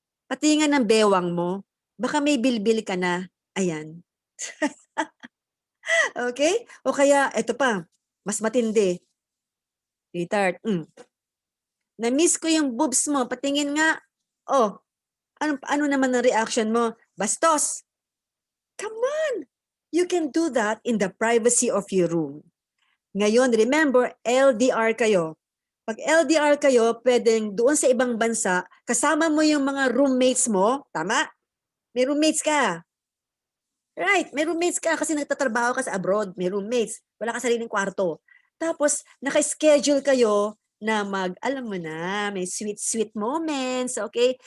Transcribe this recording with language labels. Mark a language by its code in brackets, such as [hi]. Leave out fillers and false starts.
[tl] Patingan ng bewang mo. Baka may bilbil ka na." Ayan. Okay? O kaya, eto pa, mas matindi. "Sweetheart, na-miss ko yung boobs mo. Patingin nga." Oh, ano naman ang reaction mo? [en] Bastos. Come on! You can do that in the privacy of your room. [tl] Ngayon, remember, LDR kayo. Pag LDR kayo, pwedeng doon sa ibang bansa, kasama mo yung mga roommates mo. Tama? May roommates ka. Right, may roommates ka kasi nagtatrabaho ka sa abroad. May roommates. Wala ka sariling kwarto. Tapos, naka-schedule kayo na alam mo na, may sweet moments, okay?